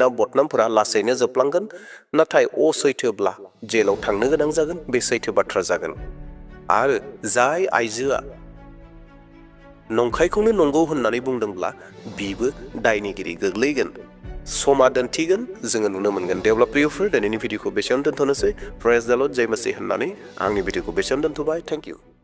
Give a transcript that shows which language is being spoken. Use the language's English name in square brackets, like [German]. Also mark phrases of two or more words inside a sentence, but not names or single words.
[Bodo] बदनामफोरा लासैनो जोबलांगोन नाथाय असैथोब्ला जेलाव थांनो गोनां जागोन बे सैथो बाथ्रा जागोन आरो जाय आइजोआ नंखायखौनो नंगौ होननानै बुंदोंब्ला बिबो दायनिगिरि गोग्लैगोन समा दोनथिगोन जोङो नुनो मोनगोन देवब्ला प्रियफोर दिनैनि भिडिअखौ बेसेयावनो दोनथ'नोसै [English] praise the Lord [Hindi] जय मसीह [Bodo] होननानै आंनि भिडिअखौ बेसेयावनो दोनथ'बाय [English] thank you